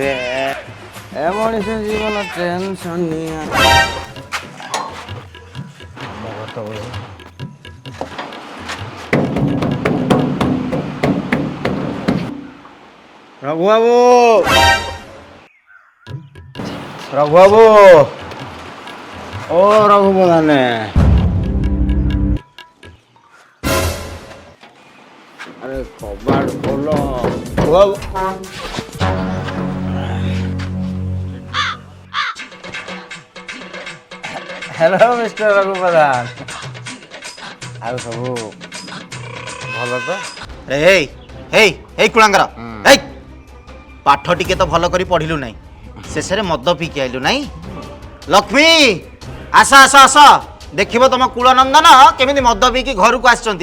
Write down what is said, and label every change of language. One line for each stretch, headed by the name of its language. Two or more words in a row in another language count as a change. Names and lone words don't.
Odia: ଟେନସନିଆ ରଘୁ ବାବୁ ଓ ରଘୁ ପ୍ରଧାନ
Hindi: अरे कबाड़ खोलो हेलो मिस्टर रघु प्रधान
Odia: ଆଉ ସବୁ ଭଲ ତ? ହେଇ ହେଇ ହେଇ କୁଳାଙ୍ଗର ହେଇ ପାଠ ଟିକେ ତ ଭଲ କରି ପଢିଲୁ ନାହିଁ, ଶେଷରେ ମଦ ପିଇକି ଆଇଲୁ ନାହିଁ। ଲକ୍ଷ୍ମୀ ଆସ ଆସ ଆସ, ଦେଖିବ ତମ କୁଳନନ୍ଦନ କେମିତି ମଦ ପିଇକି ଘରକୁ ଆସିଛନ୍ତି।